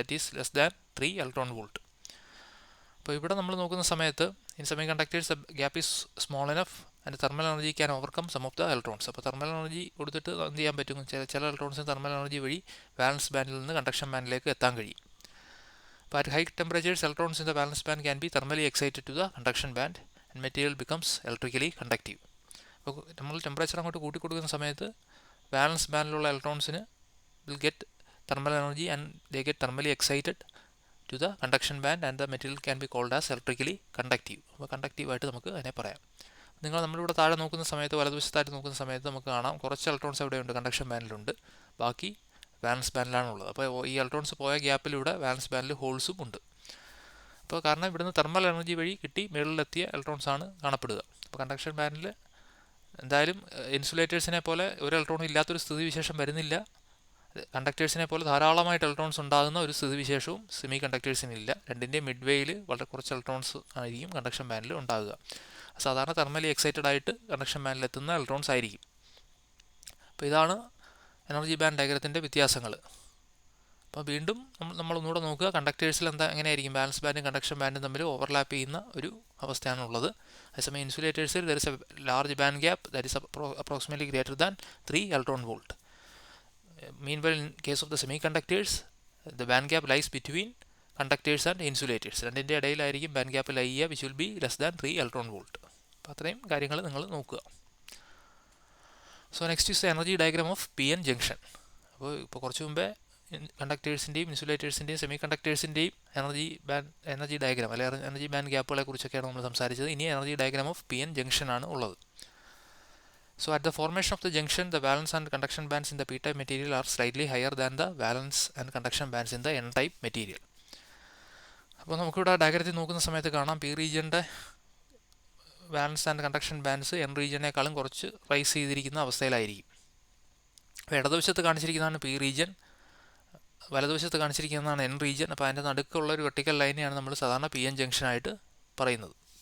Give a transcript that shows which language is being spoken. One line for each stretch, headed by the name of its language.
English: That is less than 3 electron volt.
Malayalam: അപ്പോൾ ഇവിടെ നമ്മൾ നോക്കുന്ന സമയത്ത്
English: In semi conductors gap is small enough and thermal energy can overcome some of the electrons.
Malayalam: അപ്പോൾ thermal energy കൊടുത്തിട്ട് എന്ത് ചെയ്യാൻ പറ്റും, ചില ഇലക്ട്രോൺസിന് തെർമൽ എനർജി വഴി വാലൻസ് ബാൻഡിൽ നിന്ന് കണ്ടക്ഷൻ ബാൻഡിലേക്ക് എത്താൻ കഴിയും.
English: അപ്പോൾ at high temperatures electrons in the valence band can be thermally excited to the conduction band and material becomes electrically conductive.
Malayalam: അപ്പോൾ നമ്മൾ ടെമ്പറേച്ചർ അങ്ങോട്ട് കൂട്ടിക്കൊടുക്കുന്ന സമയത്ത് വാലൻസ് ബാൻഡിലുള്ള ഇലക്ട്രോൺസിന്
English: will get thermal energy and they get thermally excited to the conduction band and the material can be called as electrically conductive.
Malayalam: അപ്പോൾ കണ്ടക്റ്റീവായിട്ട് നമുക്ക് അതിനെ പറയാം. നമ്മളിവിടെ താഴെ നോക്കുന്ന സമയത്ത്, വലതുവശത്തായിട്ട് നോക്കുന്ന സമയത്ത് നമുക്ക് കാണാം കുറച്ച് ഇലക്ട്രോൺസ് എവിടെയുണ്ട്, കണ്ടക്ഷൻ ബാൻഡിലുണ്ട്, ബാക്കി വാലൻസ് ബാൻഡിലാണുള്ളത്. അപ്പോൾ ഈ ഇലക്ട്രോൺസ് പോയ ഗ്യാപ്പിലൂടെ വാലൻസ് ബാൻഡിൽ ഹോൾസും ഉണ്ട്. അപ്പോൾ കാരണം ഇവിടുന്ന് തെർമൽ എനർജി വഴി കിട്ടി മുകളിലെത്തിയ ഇലക്ട്രോൺസാണ് കാണപ്പെടുക. അപ്പോൾ കണ്ടക്ഷൻ ബാൻഡിൽ എന്തായാലും ഇൻസുലേറ്റേഴ്സിനെ പോലെ ഒരു ഇലക്ട്രോൺ ഇല്ലാത്തൊരു സ്ഥിതിവിശേഷം വരുന്നില്ല. കണ്ടക്ടേഴ്സിനെ പോലെ ധാരാളമായിട്ട് ഇലക്ട്രോൺസ് ഉണ്ടാകുന്ന ഒരു സ്ഥിതിവിശേഷവും സെമി കണ്ടക്ടേഴ്സിനില്ല. രണ്ടിൻ്റെ മിഡ് വേയിൽ വളരെ കുറച്ച് ഇലക്ട്രോൺസ് ആയിരിക്കും കണ്ടക്ഷൻ ബാൻഡിൽ ഉണ്ടാകുക. സാധാരണ തെർമലി എക്സൈറ്റഡ് ആയിട്ട് കണ്ടക്ഷൻ ബാൻഡിൽ എത്തുന്ന ഇലക്ട്രോൺസ് ആയിരിക്കും. അപ്പോൾ ഇതാണ് എനർജി ബാൻഡ് ഡയഗ്രത്തിൻ്റെ വ്യത്യാസങ്ങൾ. അപ്പോൾ വീണ്ടും നമ്മളൊന്നുകൂടെ നോക്കുക, കണ്ടക്ടേഴ്സിൽ എങ്ങനെയായിരിക്കും, ബാലൻസ് ബാൻഡും കണ്ടക്ഷൻ ബാൻഡും തമ്മിൽ ഓവർലാപ്പ് ചെയ്യുന്ന ഒരു അവസ്ഥയാണുള്ളത്. അതേസമയം ഇൻസുലേറ്റേഴ്സിൽ
English: There is a large band gap that is approximately greater than 3 electron volt. Meanwhile, in case of the semiconductors, the band gap lies between conductors and insulators.
Malayalam: രണ്ടിൻ്റെ ഇടയിലായിരിക്കും ബാൻഡ് ഗ്യാപ്പ് ലൈ ചെയ്യുക,
English: Which will be less than 3 electron volt.
Malayalam: അപ്പോൾ അത്രയും കാര്യങ്ങൾ നിങ്ങൾ നോക്കുക.
English: So next is energy diagram of P N junction.
Malayalam: ഇപ്പോൾ കുറച്ച് മുമ്പേ കണ്ടക്ടേഴ്സിൻ്റെയും ഇൻസുലേറ്റേഴ്സിൻ്റെയും സെമി കണ്ടക്ടേഴ്സിൻ്റെയും എനർജി ഡയഗ്രാം അല്ലെങ്കിൽ എനർജി ബാൻഡ് ഗ്യാപ്പുകളെ കുറിച്ചൊക്കെയാണ് നമ്മൾ സംസാരിച്ചത്. ഇനി energy diagram of P N junction ആണ് ഉള്ളത്.
English: So at the formation of the junction, the valence and conduction bands in the p-type material are slightly higher than the valence and conduction bands in the n-type material.
Malayalam: അപ്പോൾ നമുക്കിവിടെ ഡയഗ്രത്തിൽ നോക്കുന്ന സമയത്ത് കാണാം P റീജിയൻ്റെ വാലൻസ് and conduction bands N റീജിയനേക്കാളും കുറച്ച് rice ചെയ്തിരിക്കുന്ന അവസ്ഥയിലായിരിക്കും. അപ്പോൾ ഇടതുവശത്ത് കാണിച്ചിരിക്കുന്നതാണ് പി റീജിയൻ, വലതുവശത്ത് കാണിച്ചിരിക്കുന്നതാണ് എൻ റീജിയൻ. അപ്പോൾ അതിൻ്റെ നടുക്കുള്ള ഒരു വെർട്ടിക്കൽ ലൈനെയാണ് നമ്മൾ സാധാരണ പി എൻ ജംഗ്ഷനായിട്ട് പറയുന്നത്.